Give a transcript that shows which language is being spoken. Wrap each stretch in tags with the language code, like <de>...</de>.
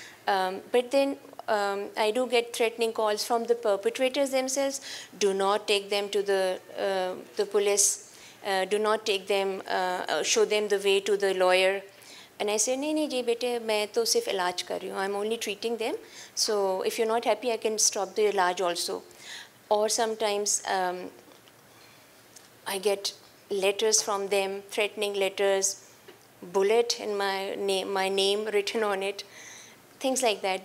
<en>But then I do get threatening calls from the perpetrators themselves. Do not take them to the police. Do not take them, show them the way to the lawyer. And I say,</en> <hi>नहीं जी बेटे, मैं तो सिर्फ इलाज कर रही हूँ.</hi> <en>I'm only treating them. So if you're not happy, I can stop the इलाज also. Or sometimes I get letters from them, threatening letters, bullet in my name written on it, things like that.</en>